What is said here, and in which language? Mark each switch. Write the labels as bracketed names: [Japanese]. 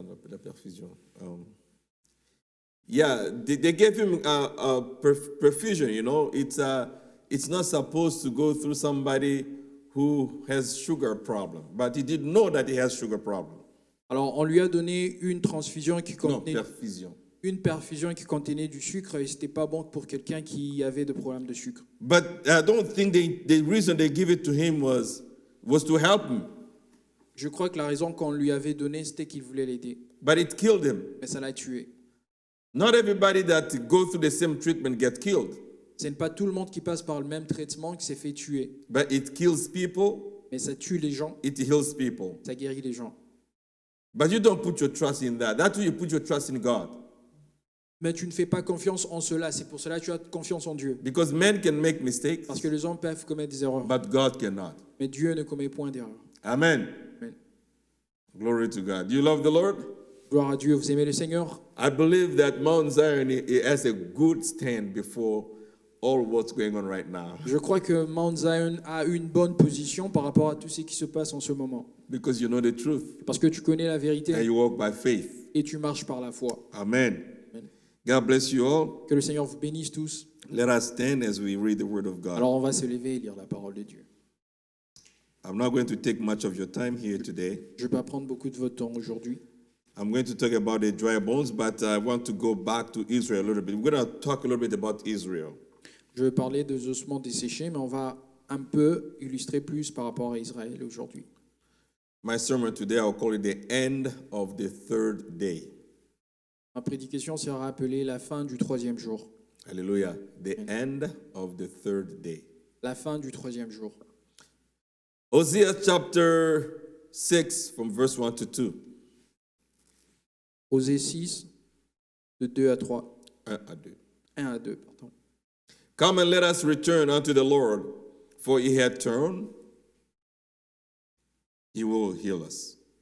[French] La perfusion. [English] Yeah, they gave him a perfusion. You know, it's not supposed to go through somebody who has sugar problem, but he didn't know that he has sugar problem. [French] Alors, on lui a donné une transfusion qui [English] No, [French] contenait [English] perfusion. [French] une perfusion qui contenait du sucre et c'était pas bon pour quelqu'un qui avait des problèmes de sucre. [English] But I don't think the reason they give it to him was to help him, [French] Je crois que la raison qu'on lui avait donnée, c'était qu'il voulait l'aider. [English] but it killed him. [French] Mais ça l'a tué. [English] Not everybody that go through the same treatment get killed, [French] Ce n'est pas tout le monde qui passe par le même traitement qui s'est fait tuer. [English] but it kills people, [French] Mais ça tue les gens, [English] it heals people. [French] ça guérit les gens. [English] But you don't put your trust in that. That's why you put your trust in God. [French] Mais tu ne fais pas confiance en cela. C'est pour cela que tu as confiance en Dieu. [English] Because men can make mistakes, [French] Parce que les hommes peuvent commettre des erreurs. [English] but God cannot. [French] Mais Dieu ne commet point d'erreur. [English] Amen. Amen. Glory to God. Do you love the Lord? [French] Gloire à Dieu. Vous aimez le Seigneur? [English] I believe that Mount Zion it has a good stand before all what's going on right now. [French] Je crois que Mount Zion a une bonne position par rapport à tout ce qui se passe en ce moment. [English] Because you know the truth [French] Parce que tu connais la [English] and [French] vérité [English] you walk by faith. [French] et tu marches par la foi. [English] Amen. Amen. God bless you all. [French] Que le Seigneur vous bénisse tous. [English] Let us stand as we read the word of God. [French] Alors on va se lever et lire la parole de Dieu. [English] I'm not going to take much of your time here today. [French] Je ne vais pas prendre beaucoup de votre temps aujourd'hui. [English] I'm going to talk about the dry bones, but I want to go back to Israel a little bit. We're going to talk a little bit about Israel. [French] Je vais parler des ossements desséchés, mais on va un peu illustrer plus par rapport à Israël aujourd'hui. [English] My sermon today, I'll call it the end of the third day. [French] Ma prédication sera appelée la fin du troisième jour. [English] Hallelujah. The end of the third day. [French] La fin du troisième jour. [English] Hosea chapter 6 from verse 1 to 2. [French] Osée 6, de 2 à 3. 1 à 2. 1 à 2, pardon. [English] Come and let us return unto the Lord, for he had turned, he will heal us.